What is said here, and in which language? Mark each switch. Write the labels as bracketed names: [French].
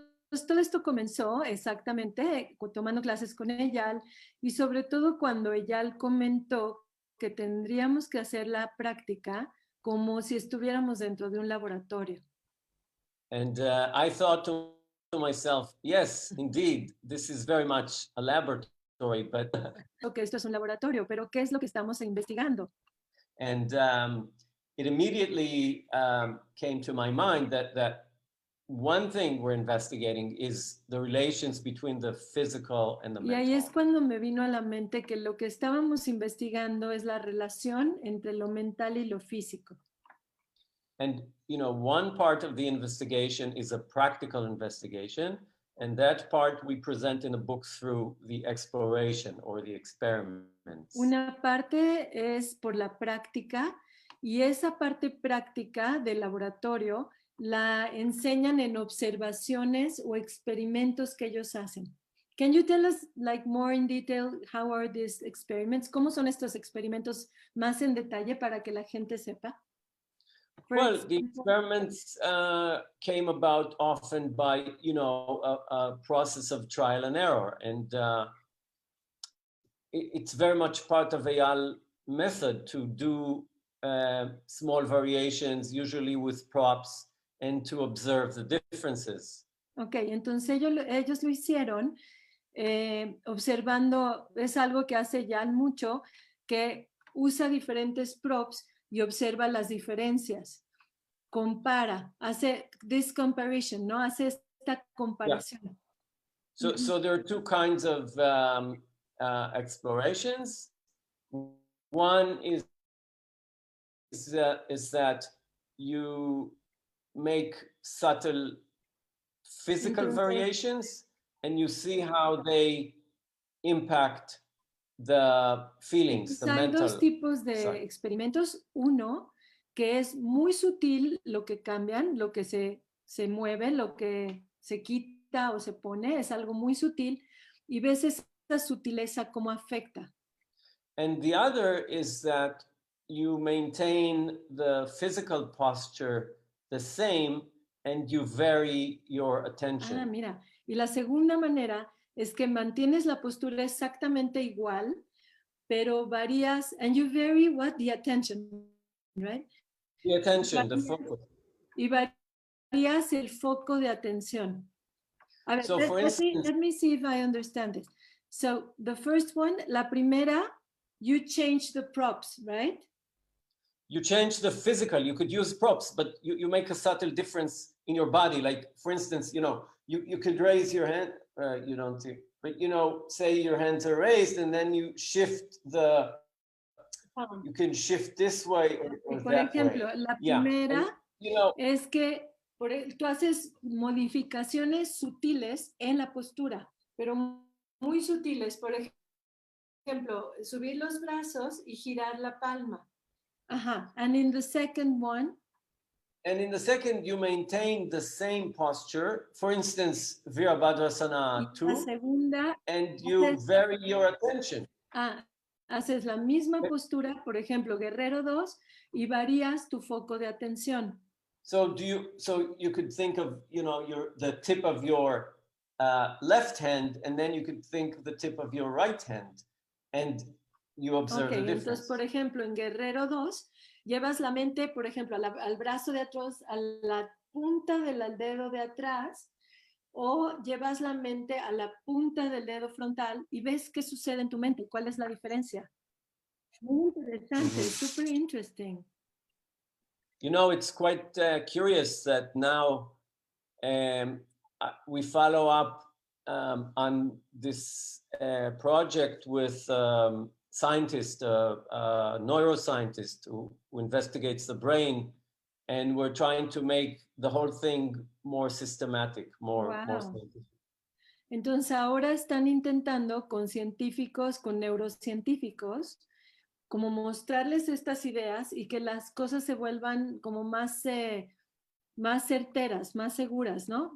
[Spanish] Entonces, todo esto comenzó exactamente tomando clases con Eyal y sobre todo cuando Eyal comentó que tendríamos que hacer la práctica como si estuviéramos dentro de un laboratorio. [English] And I thought to myself, yes, indeed, this is very much a laboratory, but [Spanish] Que esto es un laboratorio, pero ¿qué es lo que estamos investigando? [English] and it immediately came to my mind that one thing we're investigating is the relations between the physical and the [Spanish] Y ahí [English] mental. [Spanish] es cuando me vino a la mente que lo que estábamos investigando es la relación entre lo mental y lo físico. [English] And one part of the investigation is a practical investigation, And that part we present in a book through the exploration or the experiments. [Spanish] Una parte es por la práctica y esa parte práctica del laboratorio la enseñan en observaciones o experimentos que ellos hacen. [English] Can you tell us like more in detail how are these experiments? [Spanish] ¿Cómo son estos experimentos más en detalle para que la gente sepa? [English] Well, the experiments came about often by, you know, a process of trial and error. And it's very much part of Eyal method to do small variations, usually with props, and to observe the differences. [Spanish] Ok, entonces ellos lo hicieron observando, es algo que hace Eyal mucho, que usa diferentes props y observa las diferencias. Compara, hace [English] this comparison, [Spanish] ¿no? Hace esta comparación. [English] Yeah. So there are two kinds of explorations. One is that you make subtle physical variations and you see how they impact the feelings, the mental. [Spanish] Hay dos tipos de experimentos. Uno, que es muy sutil lo que cambian, lo que se mueve, lo que se quita o se pone, es algo muy sutil y ves esa sutileza cómo afecta. [English] And the other is that you maintain the physical posture the same and you vary your attention. [Spanish] Ah, mira. Y la segunda manera es que mantienes la postura exactamente igual, pero varías, [English] and you vary what? The attention, right? The attention, the focus. [Spanish] Y varías el foco de atención. A ver, [English] So for instance, let me see if I understand this. So the first one, [Spanish] la primera, [English] you change the props, right? You change the physical, you could use props, but you make a subtle difference in your body. Like, for instance, you know, you could raise your hand, you don't see, but, you know, say your hands are raised and then you shift the, you can shift this way or [Spanish] por [English] that [Spanish] ejemplo, [English] way. [Spanish] La primera [English] and, you know, [Spanish] es que tú haces modificaciones sutiles en la postura, pero muy sutiles. Por ejemplo, subir los brazos y girar la palma. [English] Ajá. And in the second one? And in the second, you maintain the same posture. For instance, Virabhadrasana 2. [Spanish] La segunda, [English] and you vary your attention. [Spanish] Haces la misma postura, por ejemplo, Guerrero 2, y varías tu foco de atención. [English] So you could think of, you know, the tip of your left hand, and then you could think the tip of your right hand, and you observe the difference. [Spanish] Entonces, por ejemplo, en Guerrero 2, llevas la mente, por ejemplo, al brazo de atrás, a la punta del dedo de atrás, o llevas la mente a la punta del dedo frontal y ves qué sucede en tu mente. ¿Cuál es la diferencia? Muy interesante, [English] super interesting. You know, it's quite curious that now we follow up on this project with scientist, neuroscientist who investigates the brain, and we're trying to make the whole thing more systematic, more scientific. [Spanish] Entonces ahora están intentando con científicos, con neurocientíficos, como mostrarles estas ideas y que las cosas se vuelvan como más certeras, más seguras, ¿no?